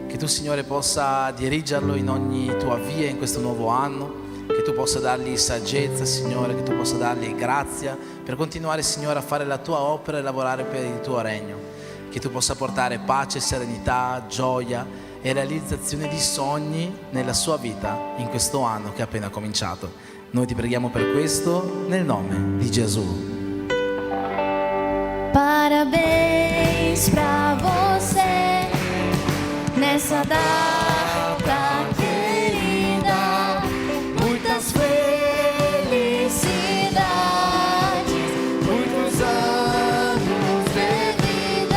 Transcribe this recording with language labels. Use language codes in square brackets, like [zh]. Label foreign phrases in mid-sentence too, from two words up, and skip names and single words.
[it] Che tu, Signore, possa dirigerlo in ogni tua via in questo nuovo anno, che tu possa dargli saggezza, Signore, che tu possa dargli grazia per continuare, Signore, a fare la tua opera e lavorare per il tuo regno. Che tu possa portare pace, serenità, gioia e realizzazione di sogni nella sua vita in questo anno che è appena cominciato. Noi ti preghiamo per questo nel nome di Gesù. [pt] Parabéns pra você nessa data querida, muitas felicidades, muitos anos de vida.